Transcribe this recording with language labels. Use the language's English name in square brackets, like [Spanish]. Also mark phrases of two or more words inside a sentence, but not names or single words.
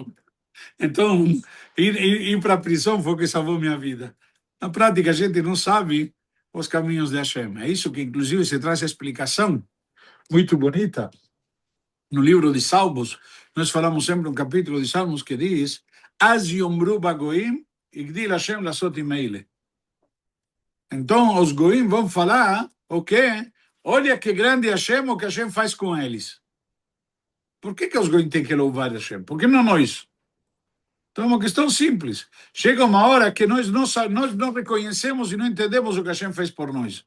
[Portuguese] Então, ir para a prisão foi o que salvou minha vida. Na prática, a gente não sabe os caminhos de Hashem. É isso que, inclusive, se traz a explicação muito bonita no livro de Salmos. Nós falamos sempre um capítulo de Salmos que diz: [Hebrew] אז יאמרו בגוים הגדיל השם לעשות עם אלה. [Portuguese] Então, os goim vão falar o quê? Olha que grande Hashem, o que Hashem faz com eles. Por que os goim têm que louvar Hashem? Por que não nós? Então, é uma questão simples. Chega uma hora que nós não reconhecemos e não entendemos o que Hashem fez por nós.